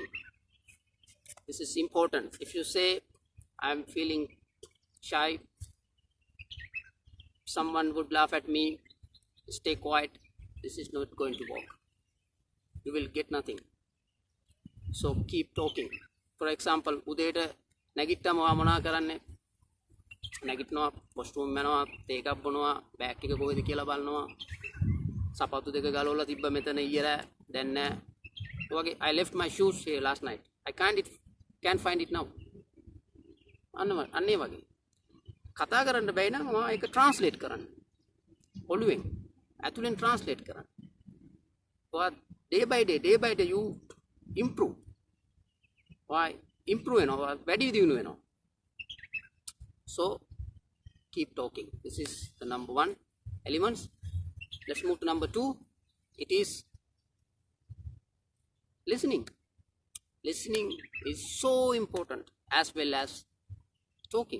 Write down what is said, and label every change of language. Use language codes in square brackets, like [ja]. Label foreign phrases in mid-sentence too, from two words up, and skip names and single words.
[en] This is important. If you say, I'm feeling shy, someone would laugh at me, stay quiet, this is not going to work. You will get nothing. So keep talking. For example, [si] උදේට නැගිට්ටම මොනා කරන්නේ? නැගිටිනවා, වොෂ්රූම් යනවා, තේ එකක් බොනවා, බෑග් එක කොහෙද කියලා බලනවා. සපත්තු දෙක ගලවලා තිබ්බ මෙතන ඊයර දැන් නෑ. [en] ඔයගේ I left my shoes here last night. I can't find it now. [si] අන්න ඒ වගේ. කතා කරන්න බැයි නම් මම ඒක ට්‍රාන්ස්ලේට් කරන්න. ඔළුවෙන් ඇතුලෙන් ට්‍රාන්ස්ලේට් කරන්න. [en] But day by day you improve. [si] Why? Improve වෙනවා. වැඩි දියුණු වෙනවා. [en] So keep talking. This is the number 1 elements. Let's move to number 2. It is listening. Listening is so important as well as talking.